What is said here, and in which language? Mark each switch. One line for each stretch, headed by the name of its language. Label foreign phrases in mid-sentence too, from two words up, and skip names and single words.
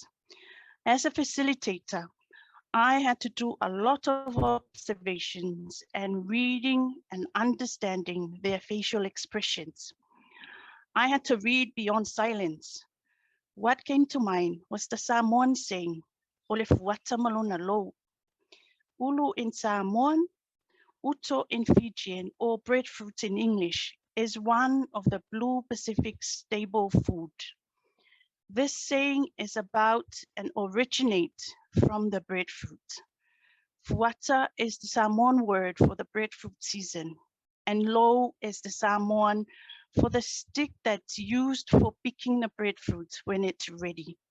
English: As a facilitator, I had to do a lot of observations and reading and understanding their facial expressions. I had to read beyond silence. What came to mind was the Samoan saying,
Samoan: "Ole fuata malona lo."
English: Ulu in Samoan, uto in Fijian, or breadfruit in English, is one of the Blue Pacific's staple food. This saying is about and originates from the breadfruit. Fuata is the Samoan word for the breadfruit season, and lo is the Samoan for the stick that's used for picking the breadfruit when it's ready.